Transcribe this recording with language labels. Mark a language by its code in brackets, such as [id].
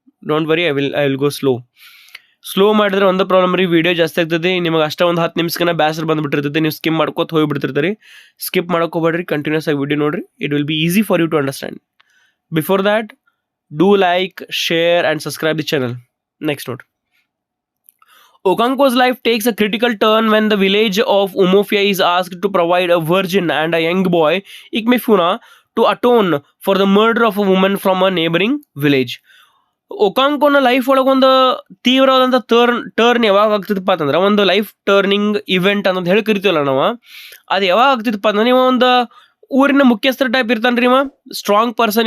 [en] don't worry, I will go slow [kn] ಮಾಡಿದ್ರೆ ಒಂದು problem ರೀ, ವಿಡಿಯೋ ಜಾಸ್ತಿ ಆಗ್ತದೆ. ನಿಮಗೆ ಅಷ್ಟೇ ಒಂದು 10 ನಿಮಿಷಕ್ಕೆ ಬ್ಯಾಸರ್ ಬಂದುಬಿಟ್ಟಿರ್ತೈತೆ. ನೀವು ಸ್ಕಿಪ್ ಮಾಡ್ಕೋತ ಹೋಗಿಬಿಡ್ತಿರ್ತೀರಿ. ಸ್ಕಿಪ್ ಮಾಡೋಕೋಬೇಡ್ರಿ, ಕಂಟಿನ್ಯೂಸ್ ಆಗಿ ವಿಡಿಯೋ ನೋಡ್ರಿ. [en] It will be easy for you to understand. Before that, do like, share and subscribe the channel. [kn] Next ನೋಡ್ರಿ. [en] Okonkwo's life takes a critical turn when the village of Umofia is asked to provide a virgin and a young boy, Ikemefuna, to atone for the murder of a woman from a neighboring village. [kn] ಒಕಾಂಕೋನ life ಒಳಗೆ ಒಂದು ತೀವ್ರವಾದಂಥ turn ಯಾವಾಗ ಆಗ್ತಿತ್ತಪ್ಪ ಅಂತಂದ್ರೆ, ಒಂದು life turning event ಅಂತ ಹೇಳಿ ಕರಿತೀವಲ್ಲ ನಾವು, ಅದು ಯಾವಾಗ ಆಗ್ತಿತ್ತಪ್ಪ ಅಂದ್ರೆ, ನೀವು ಒಂದು ಊರಿನ ಮುಖ್ಯಸ್ಥರ ಟೈಪ್ ಇರ್ತಾನೆ ರೀ, ಇವ ಸ್ಟ್ರಾಂಗ್ ಪರ್ಸನ್.